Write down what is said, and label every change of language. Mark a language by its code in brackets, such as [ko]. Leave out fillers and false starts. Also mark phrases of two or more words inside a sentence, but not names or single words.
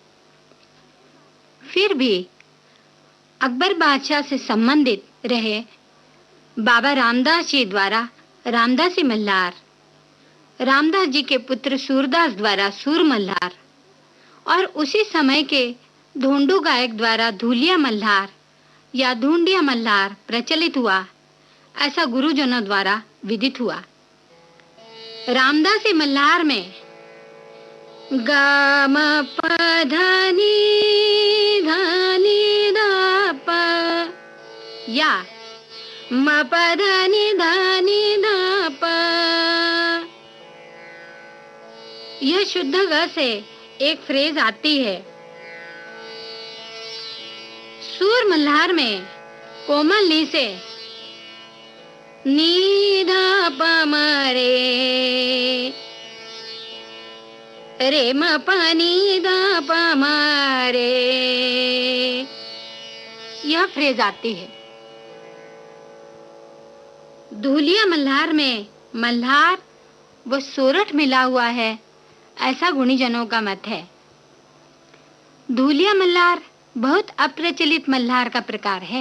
[hi] फिर भी अकबर बादशाह से संबंधित रहे बाबा रामदास जी द्वारा रामदासी मल्हार, रामदास जी के पुत्र सूरदास द्वारा सूर मल्हार और उसी समय के धोंडू गायक द्वारा धूलिया मल्हार या धुंडिया मल्हार प्रचलित हुआ, ऐसा गुरुजनों द्वारा विदित हुआ। रामदासी मल्हार में गा म प ध नि ध नि ध प या म प ध नि ध नि ध प, यह शुद्ध ग से एक फ्रेज आती है। सूर मल्हार में कोमल नी से नी ध प म रे, रे म प नी ध प म रे, यह फ्रेज आती है। धूलिया मल्हार में मल्हार व सोरठ मिला हुआ है, ऐसा गुणीजनों का मत है। धूलिया मल्हार बहुत अप्रचलित मल्हार का प्रकार है।